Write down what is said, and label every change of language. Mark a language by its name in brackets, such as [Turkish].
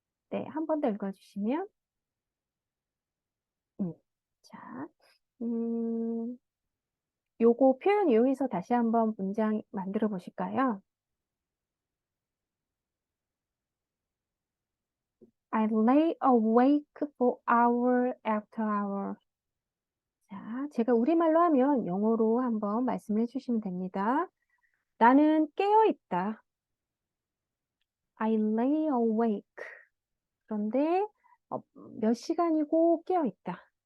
[Korean] 네, 한 번 더 읽어주시면. 자, 요거 표현 이용해서 다시 한번 문장 만들어 보실까요? [English] I lay awake for hour after hour. [Korean] 자, 제가 우리말로 하면 영어로 한번 말씀해 주시면 됩니다. 나는 깨어 있다. [English] I lay awake. [Korean] 그런데 몇 시간이고 깨어 있다.